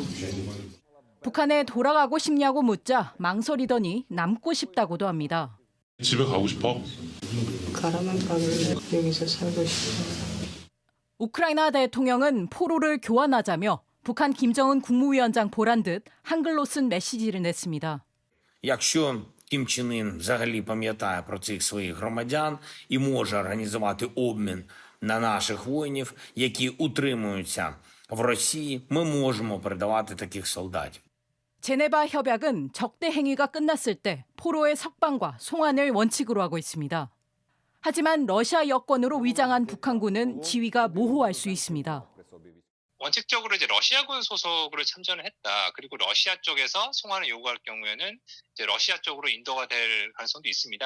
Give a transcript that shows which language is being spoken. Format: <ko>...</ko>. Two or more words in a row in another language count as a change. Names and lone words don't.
<ko>북한에 돌아가고 싶냐고 묻자 망설이더니 남고 싶다고도 합니다. 집에 가고 싶어? 가라만 가길래 여기서 살고 싶어. 우크라이나 대통령은 포로를 교환하자며 북한 김정은 국무위원장 보란 듯 한글로 쓴 메시지를 냈습니다.</ko> <uk>Якщо Кім Чен Ін взагалі пам'ятає про цих своїх громадян і може організувати обмін на наших воїнів, які утримуються в Росії, ми можемо передавати таких солдатів.</uk> <ko>제네바 협약은 적대 행위가 끝났을 때 포로의 석방과 송환을 원칙으로 하고 있습니다. 하지만 러시아 여권으로 위장한 북한군은 지위가 모호할 수 있습니다. 원칙적으로 이제 러시아군 소속으로 참전을 했다. 그리고 러시아 쪽에서 송환을 요구할 경우에는 이제 러시아 쪽으로 인도가 될 가능성도 있습니다.</ko>